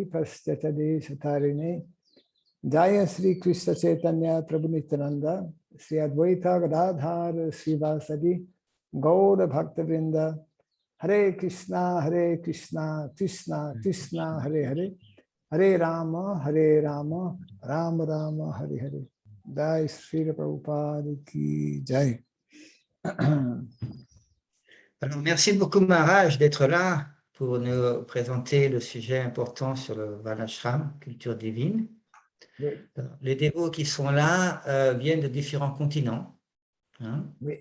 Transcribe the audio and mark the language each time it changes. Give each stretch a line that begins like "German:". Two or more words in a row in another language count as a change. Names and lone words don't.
Sanskrit: पश्चाताडे सतारिने जय श्री कृष्ण चैतन्य प्रभु नित्यानन्द श्री अद्वैत गदाधर श्रीवासादि गौर भक्तवृन्द हरे कृष्ण कृष्ण कृष्ण हरे हरे हरे राम राम राम हरे हरे जय श्री प्रभुपाद की जय.
French: Alors, merci beaucoup Maharaj d'être là pour nous présenter le sujet important sur le Varnashram, culture divine. Oui. Les dévots qui sont là viennent de différents continents. Hein. Oui.